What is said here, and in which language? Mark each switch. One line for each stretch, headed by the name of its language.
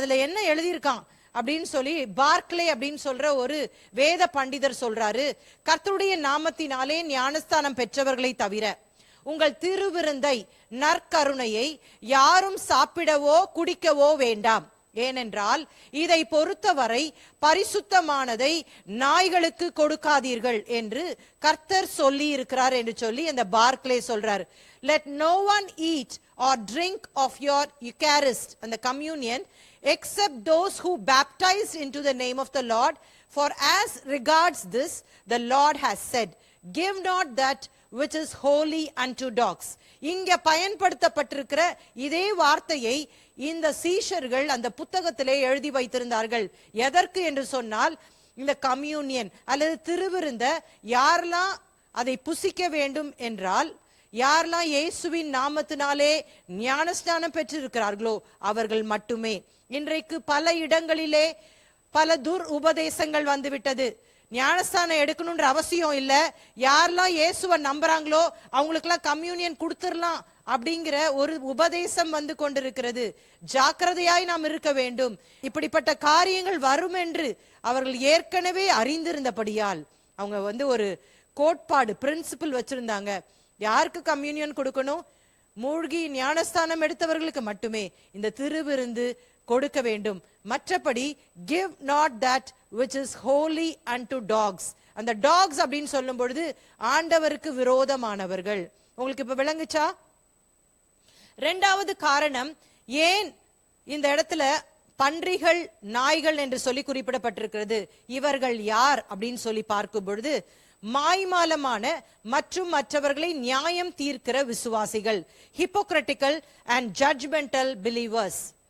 Tamil: அதுல என்ன எழுதியிருக்கான் அப்படின்னு சொல்லி பார்க்லே அப்படின்னு சொல்ற ஒரு வேத பண்டிதர் சொல்றாரு, கர்த்தருடைய நாமத்தினாலே ஞானஸ்தானம் பெற்றவர்களை தவிர உங்கள் திருவிருந்தை, நற்கருணையை யாரும் சாப்பிடவோ குடிக்கவோ வேண்டாம். ஏனென்றால் இதை பொறுத்தவரை பரிசுத்தமானதை நாய்களுக்கு கொடுக்காதீர்கள் என்று கர்த்தர் சொல்லி இருக்கிறார் என்று சொல்லி அந்த பார்க்லே சொல்றார்.
English: Let no one eat or drink of your Eucharist and the communion except those who baptized into the name of the Lord, for as regards this the Lord has said, give not that which is holy unto dogs.
Tamil: இங்க பயன்படுத்தப்பட்டிருக்கிற இதே வார்த்தையை இந்த சீஷர்கள் அந்த புத்தகத்திலே எழுதி வைத்திருந்தார்கள். எதற்கு என்று சொன்னால், இந்த கம்யூனியன் அல்லது திருவிருந்த யாரெல்லாம் அதை புசிக்க வேண்டும் என்றால், யாரெல்லாம் இயேசுவின் நாமத்தினாலே ஞானஸ்நானம் பெற்றிருக்கிறார்களோ அவர்கள் மட்டுமே. இன்றைக்கு பல இடங்களிலே பல துர் உபதேசங்கள் வந்துவிட்டது. ஞானஸ்தானம் எடுக்கணும்ன்ற அவசியம் இல்ல, யாரெல்லாம் இயேசுவை நம்புறாங்களோ அவங்களுக்கெல்லாம் கம்யூனியன் கொடுத்துடலாம் அப்படிங்கிற ஒரு உபதேசம் வந்து கொண்டிருக்கிறது. ஜாக்கிரதையாய் நாம் இருக்க வேண்டும். இப்படிப்பட்ட காரியங்கள் வரும் என்று அவர்கள் ஏற்கனவே அறிந்திருந்தபடியால் அவங்க ஒரு கோட்பாடு, பிரின்சிபிள் வச்சிருந்தாங்க. யாருக்கு கம்யூனியன் கொடுக்கணும்? மூழ்கி ஞானஸ்தானம் எடுத்தவர்களுக்கு மட்டுமே இந்த திருவிருந்து கொடுக்க வேண்டும். மற்றபடி
English: give not that which is holy unto dogs.
Tamil: அந்த டாக்ஸ் அப்படின்னு சொல்லும் பொழுது ஆண்டவருக்கு விரோதமானவர்கள். உங்களுக்கு இப்ப விளங்குச்சா? இரண்டாவது காரணம், ஏன் இந்த இடத்துல பன்றிகள், நாய்கள் என்று சொல்லி குறிப்பிடப்பட்டிருக்கிறது. இவர்கள் யார் அப்படின்னு சொல்லி பார்க்கும் பொழுது, மாய்மாலமான மற்றும் மற்றவர்களை நியாயம் தீர்க்கிற விசுவாசிகள்,
English: Hypocritical and judgemental believers.